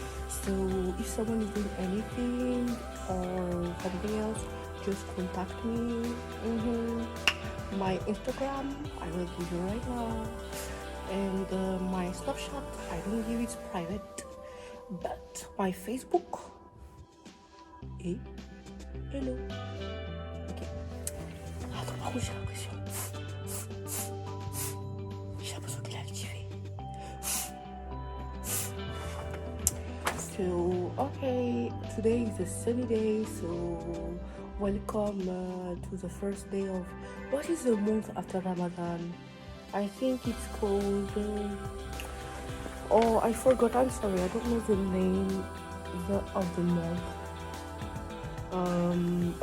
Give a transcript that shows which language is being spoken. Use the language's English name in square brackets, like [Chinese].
[English] So if someone is doing anything or something else, just contact me. My Instagram, I will give you right now, and my Snapchat, I don't give it private, but my Facebook. [French] Et [English] hello. [French] Ok. Attends, par contre j'ai l'impression qu'il a activé. [English] So okay, today is a sunny day, so welcome to the first day of, what is the month after Ramadan? I think it's called, oh I forgot, I'm sorry, I don't know the name of the month.